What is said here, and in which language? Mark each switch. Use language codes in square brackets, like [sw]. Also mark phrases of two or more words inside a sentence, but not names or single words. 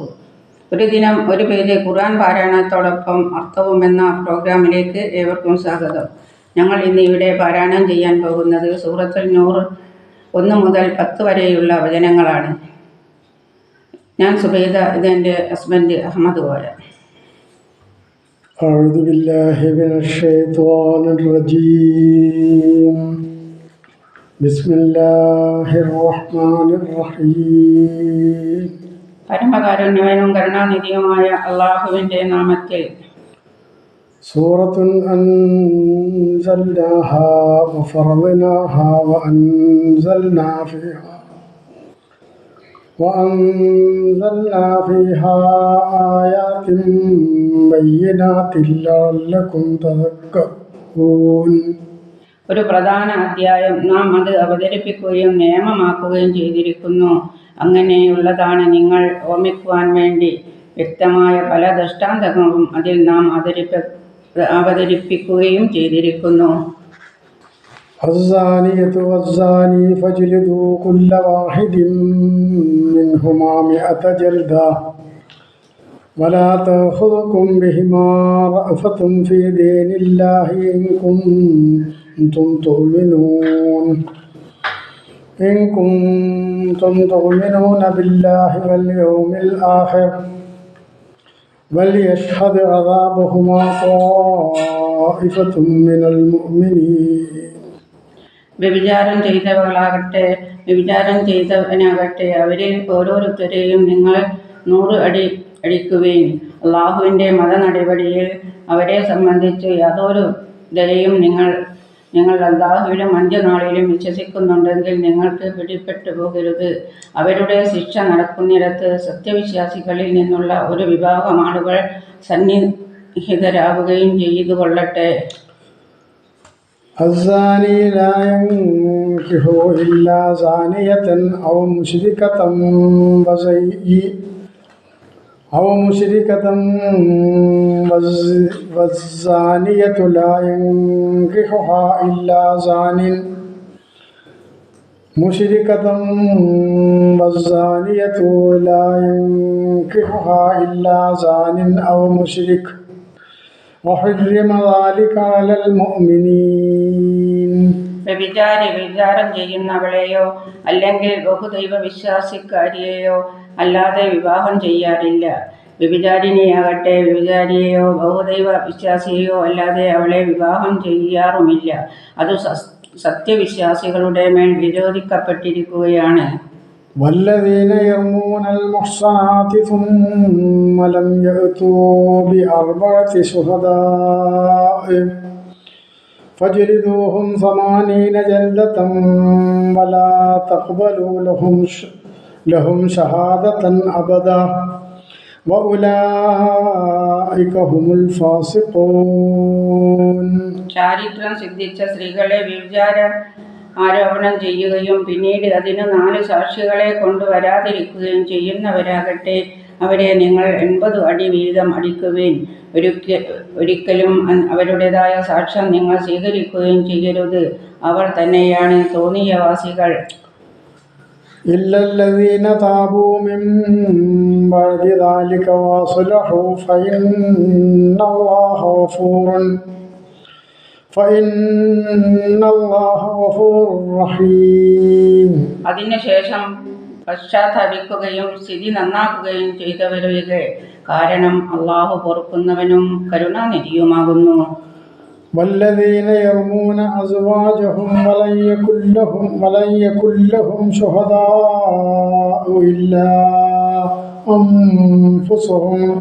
[ml] ഒരു ദിനം ഒരു പേജ് ഖുർആൻ പാരായണത്തോടൊപ്പം അർത്ഥവും എന്ന പ്രോഗ്രാമിലേക്ക് ഏവർക്കും സ്വാഗതം. ഞങ്ങൾ ഇന്ന് ഇവിടെ പാരായണം ചെയ്യാൻ പോകുന്നത് സൂറത്തുൽ നൂർ 1 മുതൽ 10 വരെയുള്ള വചനങ്ങളാണ്. ഞാൻ സുബൈദ, ഇത് എൻ്റെ ഹസ്ബൻഡ് അഹമ്മദ് കോയ. [ar] أعوذ بالله من الشيطان الرجيم بسم الله الرحمن الرحيم [ml] പരമകാരുണ്യവനും കരുണാനിധിയുമായ അള്ളാഹുവിൻ്റെ നാമത്തിൽ. [ar] سورة أنزلناها وفرضناها وأنزلنا فيها آيات بينات لعلكم تذكرون. [ml] ഒരു പ്രധാന അധ്യായം നാം അത് അവതരിപ്പിക്കുകയും നിയമമാക്കുകയും ചെയ്തിരിക്കുന്നു. അങ്ങനെയുള്ളതാണ് നിങ്ങൾ ഓർമ്മിക്കുവാൻ വേണ്ടി. വ്യക്തമായ പല ദൃഷ്ടാന്തങ്ങളും അതിൽ നാം അവതരിപ്പിക്കുകയും ചെയ്തിരിക്കുന്നു. [ar] الزانية والزاني فاجلدوا كل واحد منهما 100 جلدة ولا تأخذكم بهما رأفة في دين الله إن كنتم تؤمنون بالله واليوم الآخر وليشهد عذابهما طائفة من المؤمنين. [ml] വ്യഭിചാരം ചെയ്തവനാകട്ടെ അവരിൽ ഓരോരുത്തരെയും നിങ്ങൾ 100 അടി അടിക്കുവേൻ. അള്ളാഹുവിൻ്റെ മതനടപടിയിൽ അവരെ സംബന്ധിച്ച് യാതൊരു ദയയും നിങ്ങൾ അള്ളാഹുവിലും അന്ത്യനാളിലും വിശ്വസിക്കുന്നുണ്ടെങ്കിൽ നിങ്ങൾക്ക് പിടിപ്പെട്ടു പോകരുത്. അവരുടെ ശിക്ഷ നടക്കുന്നിടത്ത് സത്യവിശ്വാസികളിൽ നിന്നുള്ള ഒരു വിഭാഗം ആളുകൾ സന്നിഹിതരാവുകയും ചെയ്തു കൊള്ളട്ടെ. [ar] الزاني لا ينكح إلا زانية أو مشركة والزانية لا ينكحها إلا زان مشركة والزانية لا ينكحها إلا زان أو مشرك وحرم ذلك على المؤمنين. [ml] വ്യഭിചാരം ചെയ്യുന്നവളെയോ അല്ലെങ്കിൽ ബഹുദൈവ വിശ്വാസിക്കാരിയെയോ അല്ലാതെ വിവാഹം ചെയ്യാറില്ല. വ്യഭിചാരിണിയാകട്ടെ വ്യഭിചാരിയെയോ ബഹുദൈവ വിശ്വാസിയെയോ അല്ലാതെ അവളെ വിവാഹം ചെയ്യാറുമില്ല. അത് സത്യവിശ്വാസികളുടെ മേൽ വിരോധിക്കപ്പെട്ടിരിക്കുകയാണ്. [ar] والذين يرمون المحصنات ثم لم يأتوا ب4 شهداء فاجلدوهم 80 جلدة ولا تقبلوا لهم شهادة أبدا وأولئك هم الفاسقون. [ml] ചാരിത്രം സിദ്ധിച്ച സ്ത്രീകളെ വ്യഭിചാര ആരോപണം ചെയ്യുകയും പിന്നീട് അതിന് 4 സാക്ഷികളെ കൊണ്ടുവരാതിരിക്കുകയും ചെയ്യുന്നവരാകട്ടെ അവരെ നിങ്ങൾ 80 അടി വീതം അടിക്കുവേൻ. ഒരിക്കലും അവരുടേതായ സാക്ഷ്യം നിങ്ങൾ സ്വീകരിക്കുകയും ചെയ്യരുത്. അവർ തന്നെയാണ് തോന്നിയവാസികൾ. [ar] إلا الذين تابوا من بعد ذلك وأصلحوا فإن الله غفور رحيم. [ml] അതിനുശേഷം പശ്ചാത്തപിക്കുകയും സ്ഥിതി നന്നാക്കുകയും ചെയ്തവരൊഴികെ, കാരണം അള്ളാഹു പൊറുക്കുന്നവനും കരുണാനിധിയുമാകുന്നു. [ar] والذين يرمون أزواجهم ولن يكن لهم شهداء إلا أنفسهم